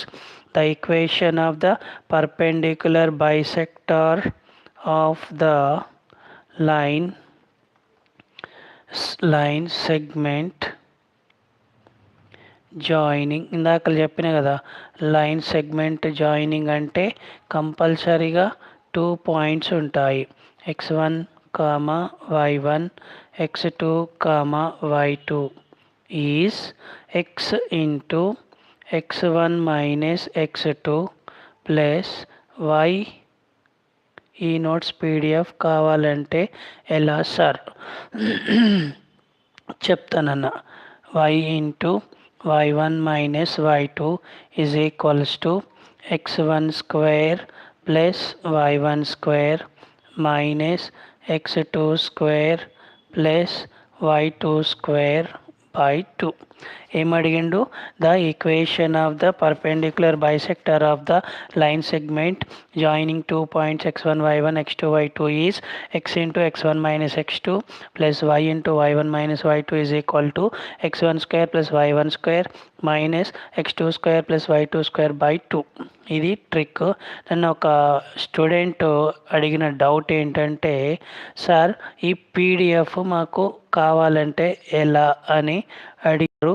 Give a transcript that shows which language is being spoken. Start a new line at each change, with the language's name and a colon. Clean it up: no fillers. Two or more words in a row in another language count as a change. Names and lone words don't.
English: The equation of the perpendicular bisector of the line segment joining,
Telugu: ఇందాక చెప్పిన కదా,
English: line segment joining అంటే కంపల్సరీగా 2 పాయింట్స్ ఉంటాయి. x1, y1, x2, y2 is x into x1 minus x2 plus y.
Telugu: ఈ
English: notes PDF
Telugu: కావాలంటే ఎలా సార్ చెప్తానన్న.
English: y into y1 minus y2 is equals to x1 square plus y1 square minus x2 square plus y2 square by 2. ఏమడిగిండు? The equation of the perpendicular bisector of the line segment joining 2 points x1 y1 x2 y2 is x into x1 minus x2 plus y into y1 minus y2 is equal to x1 square plus y1 square minus x2 square plus y2 square by 2.
Telugu: ఇది ట్రిక్. నన్ను ఒక స్టూడెంట్ అడిగిన డౌట్ ఏంటంటే, సార్ ఈ పీడిఎఫ్ మాకు కావాలంటే ఎలా అని అడిగారు.